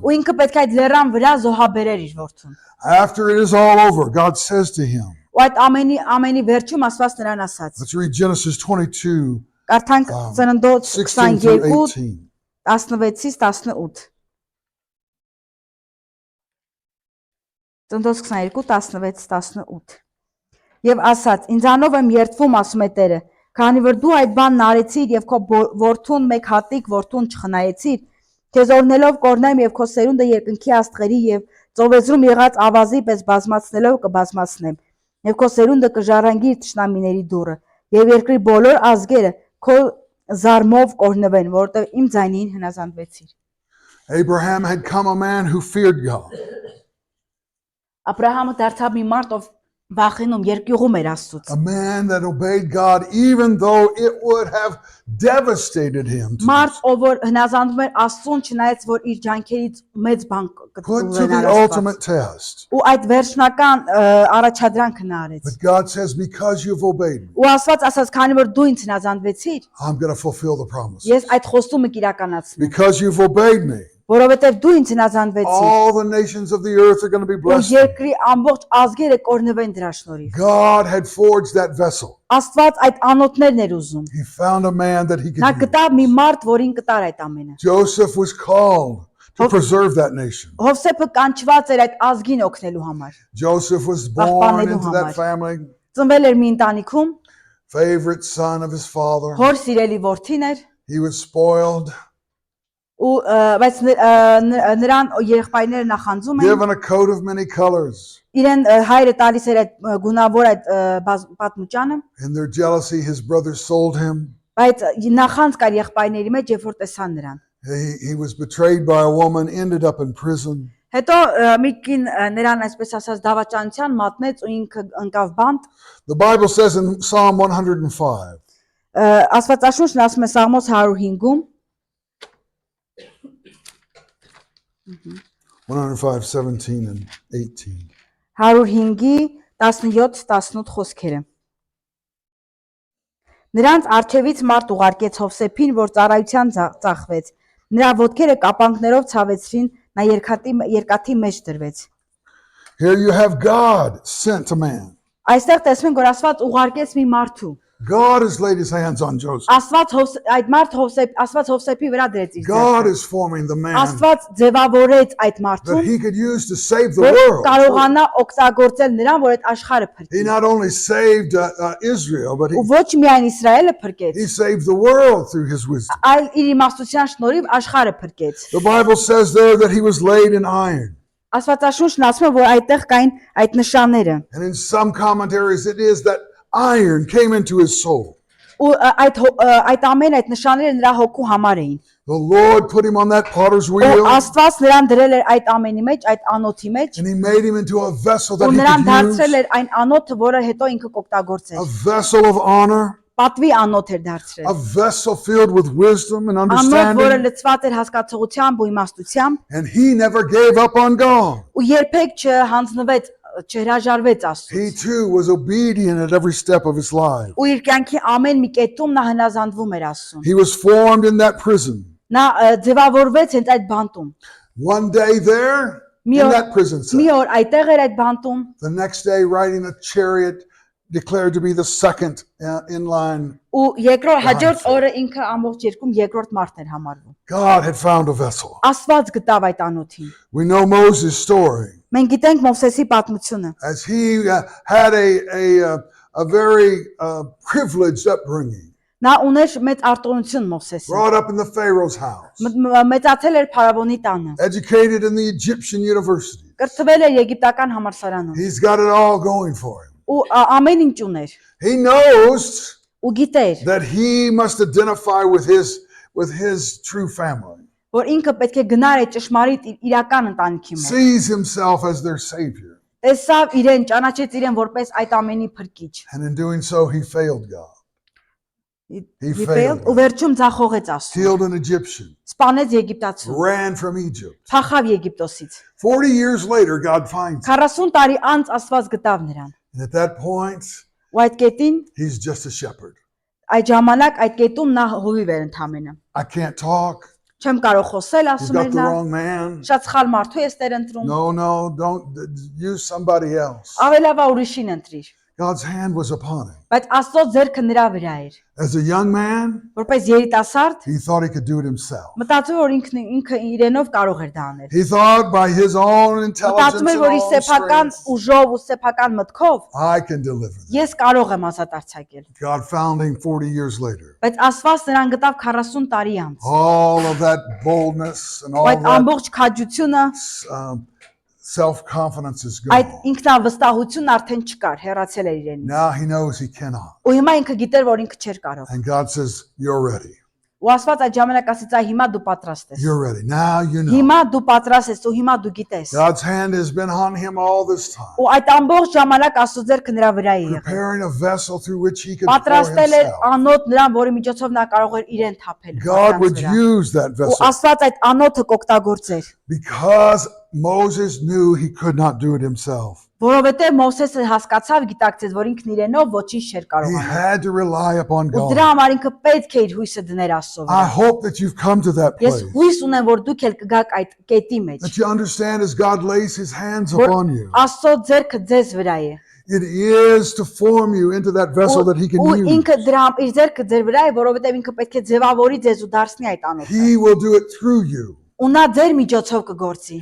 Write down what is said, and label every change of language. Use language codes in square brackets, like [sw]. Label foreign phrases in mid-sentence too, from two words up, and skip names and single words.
[hy] Ու ինքը պետք է այդ լեռան վրա զոհաբերեր իր որդուն։ [en] After it is all over, God says to him, [hy] Ու այդ ամենի վերջում Աստված նրան ասաց. [en] let's read Genesis 22, [hy] Կարդանք Ծննդոց [en] 16 through 22 18. [hy] 16-ից 18։ Ծննդոց 22 16-18։ Եվ ասաց. Ինձանով եմ երդվում, ասում է Տերը, քանի որ դու այդ բանն արեցիր եւ քո որդուն մեկ հատիկ որդուն չխնայեցիր, քեզ օրնելով կորնեմ եւ քո սերունդը երկնքի աստղերի եւ ծովեզրում եղած ավազի պես բազմացնելով կբազմացնեմ եւ քո սերունդը կժառանգի իր թշնամիների դուռը եւ երկրի բոլոր ազգերը քո զարմով կորնվեն, որովհետեւ իմ ձայնին հնազանդվեցիր։ [en] Abraham had come a man who feared God. [hy] Աբրահամը դարձավ մի մարդ, ով վախենում, երկյուղում էր Աստծուց։ [en] A man that obeyed God even though it would have devastated him. [hy] Մարդ, ով որ հնազանդում էր Աստծուն, չնայած որ իր ջանքերից մեծ բան [en] Put to the ultimate test. [hy] Ու այդ վերջնական առաջադրանքը նա արեց։ [en] But God says, because you've obeyed me, [hy] Ու Աստված ասաց, քանի որ դու ինձ հնազանդվեցիր, [en] I'm going to fulfill the promise. [hy] ես այդ խոստումը կիրականացնեմ։ [en] Because you've obeyed me, [hy] Որովհետև դու ինձ հնազանդվեցիր, [en] all the nations of the earth are going to be [hy] ու [en] blessed. [hy] երկրի ամբողջ ազգերը կորնվեն դրա շնորհիվ։ [en] God had forged that vessel. [hy] Աստված այդ անոթներն էր ուզում։ [en] He found a man that he [hy] Նա [en] could use. [hy] գտավ մի մարդ, որին կտար այդ ամենը։ [en] Joseph was called to preserve that nation. [hy] Հովսեփը կանչված էր այդ ազգին օգնելու համար։ [en] Joseph was born into that family, [hy] Ծնվել էր մի ընտանիքում, [en] favorite son of his father. [hy] հոր սիրելի որդին էր, [en] He was spoiled, [hy] ու բայց նրան երեխայները նախանձում էին, [en] given a coat of many colors. [hy] իրեն հայրը տալիս էր այդ գունավոր այդ պատմուճանը, [en] In their jealousy, his brothers sold him. [hy] բայց նախանձ կար եղբայրների մեջ, երբ որ տեսան նրան։ [en] He was betrayed by a woman, ended up in prison. [hy] Հետո մի կին նրան այսպես ասած դավաճանության մատնեց ու ինքը ընկավ բանտ։ [en] The Bible says in Psalm 105, [hy] Աստվածաշունչն ասում է Սաղմոս 105-ում [en] 105, 17 and 18. [hy] 105-ի 17-18 խոսքերը։ Նրանց արջևից մարդ ուղարկեց Հովսեփին, որ ծառայության ծախվեց։ Նրա ոտքերը կապանքներով ցավեցրին, նա երկաթի մեջ դրվեց։ [en] Here you have God sent a man. [hy] Այստեղ տեսնում ենք, որ Աստված ուղարկեց մի մարդու։ [en] God has laid his hands on Joseph. [hy] Աստված Հովսեփի վրա դրեց իր [en] God [hy] ձեռքը։ [en] is forming the man [hy] Աստված ձևավորեց այդ [en] that [hy] մարդուն, [en] he could use to save the [hy] որ [en] world. [hy] կարողանա օգտագործել նրան, որ այդ աշխարհը [en] He [hy] փրկի։ [en] not only saved Israel, but [hy] Ու ոչ միայն Իսրայելը փրկեց, [en] he saved the world through his wisdom. [hy] այլ իր իմաստության շնորհիվ աշխարհը փրկեց։ [en] The Bible says there that he was laid in iron. [hy] Աստվածաշունչն ասում է, որ այդտեղ կային այդ նշանները։ [en] And in some commentaries it is that iron came into his soul. [hy] Ու այդ ամեն այդ նշանները նրա հոգու համար էին։ [en] The Lord put him on that potter's [hy] Ու [en] wheel [hy] Աստված նրան դրել էր այդ ամենի մեջ, այդ անոթի մեջ, [en] and he made him into a vessel that [hy] ու [en] he [hy] նրան [en] could [hy] դարձրել [en] use, [hy] էր այն անոթը, որը հետո ինքը [en] a [hy] կօգտագործեր։ [en] vessel of honor, [hy] Պատվի անոթ էր [en] a [hy] դարձրել։ [en] vessel filled with wisdom and [hy] Անոթ, որը [en] understanding, [hy] լցված էր հասկացողությամբ ու իմաստությամբ, [en] and he never gave up on God. [hy] ու երբեք չհանձնվեց, չհրաժարվեց [en] He [hy] Աստծուց։ [en] too was obedient at every step of his life. [hy] Ու իր կյանքի ամեն մի կետում նա հնազանդվում էր Աստծուն։ [en] He was formed in that prison. [hy] Նա ձևավորվեց հենց այդ բանտում։ [en] One day there, in that prison [hy] Մի [en] cell. [hy] օր այդտեղ էր այդ բանտում, [en] The next day, riding a chariot, declared to be the second in line. [hy] ու երկրորդ հաջորդ օրը ինքը ամբողջ երկրում երկրորդ մարդն էր համարվում։ [en] God had found a vessel. [hy] Աստված գտավ այդ անոթին։ [en] We know Moses' story. [hy] Մենք գիտենք Մովսեսի պատմությունը։ [en] As he had a very privileged upbringing, [hy] Նա ուներ մեծ արտոնություն Մովսեսը։ [en] brought up in the Pharaoh's house, [hy] Մեծացել էր Փարավոնի տանը։ [en] educated in the Egyptian university. [hy] Կրթվել էր եգիպտական համալսարանում։ [en] He's got it all going for him. [hy] Ու ամեն ինչ ուներ։ [en] He knows [hy] Ու գիտեր, [en] that he must identify with his true family. [hy] որ ինքը պետք է գնար այդ ճշմարիտ իրական ընտանիքի մոտ։ [en] Sees himself as their savior. [hy] տեսավ իրեն, ճանաչեց իրեն որպես այդ ամենի փրկիչ։ [en] And in doing so, he failed God. He failed. [hy] Ու վերջում ձախողեց Աստծուն։ [en] Killed an Egyptian. [hy] Սպանեց Եգիպտացուն։ [en] Ran from Egypt. [hy] Փախավ Եգիպտոսից։ [en] 40 years later, God finds him. [hy] 40 տարի անց Աստված գտավ նրան։ [en] And at that point, [hy] Ու այդ կետին, [en] he's just a shepherd. [hy] այդ ժամանակ այդ կետում նա հովիվ էր ընդամենը։ [en] I can't talk. [hy] Չեմ կարող խոսել, [en] You've [hy] ասում [en] got [hy] էր [en] the [hy] նա։ [en] wrong man. [hy] Շատ սխալ մարդու ես տեր ընտրում։ [en] No, don't use somebody else. [hy] Ավելավա ուրիշին ընտրիր։ [en] God's hand was upon him. [hy] Բայց Աստծո ձեռքը նրա վրա էր։ [en] As a young man, [hy] Որպես երիտասարդ [en] he thought he could do it himself. [hy] մտածում որ ինքը իրենով կարող էր դա անել։ [en] He thought by his own intelligence [hy] Մտածում էր [en] and [hy] որ իր [en] own [hy] սեփական [en] strength, [hy] ուժով ու սեփական մտքով [en] I can deliver them. [hy] ես կարող եմ ազատ արձակել։ [en] God found him 40 years later. [hy] Բայց Աստված նրան գտավ 40 տարի անց։ [en] All of that boldness and all [hy] Ու այդ [en] that [hy] ամբողջ քաջությունը, [en] self-confidence is [hy] այդ [en] gone. [hy] ինքնավստահությունն արդեն չկար, հեռացել էր իրենից։ [en] Now he knows he cannot. [hy] Ու հիմա ինքը գիտեր որ ինքը չէր կարող։ [en] And God says, you're ready. [hy] Ու Աստված այդ ժամանակ ասեց, այ հիմա դու պատրաստ ես։ [en] You're ready. Now you know. [hy] Հիմա դու պատրաստ ես ու հիմա դու գիտես։ [en] God's hand has been on him all this time, [hy] Ու այդ ամբողջ ժամանակ Աստծո ձեռքը նրա վրա է եղել։ [en] preparing a vessel through which he could pour [hy] Պատրաստել էր [en] himself. [hy] անոթ նրան, որի միջոցով նա կարող էր իրեն թափել։ [en] God would [hy] մարդկանց վրա։ [en] use that [hy] Ու [en] vessel [hy] Աստված այդ անոթը կօգտագործեր, [en] because Moses knew he could not do it himself. [hy] որովհետև Մովսեսը հասկացավ, գիտակցեց, որ ինքն իրենով ոչինչ չէր կարող [en] He [hy] անել։ [en] had to rely upon [hy] Ու [en] God. [hy] դրա համար ինքը պետք է իր հույսը դներ Աստծո [en] I [hy] վրա։ [en] hope that you've come to that [hy] Ես [en] place, [hy] հույս ունեմ, որ դուք էլ կգաք այդ կետի մեջ, [en] that you understand as God lays his hands [hy] որ [en] upon you. [hy] Աստծո ձեռքը ձեզ վրա է։ [en] It is to form you into that vessel that he can [hy] Ու [en] use. [hy] ինքը դրա իր ձեռքը ձեր վրա է, որովհետև ինքը պետք է ձևավորի ձեզ ու դարձնի այդ անոթը։ [en] He will do it through you. [hy] Ու նա ձեր միջոցով կգործի։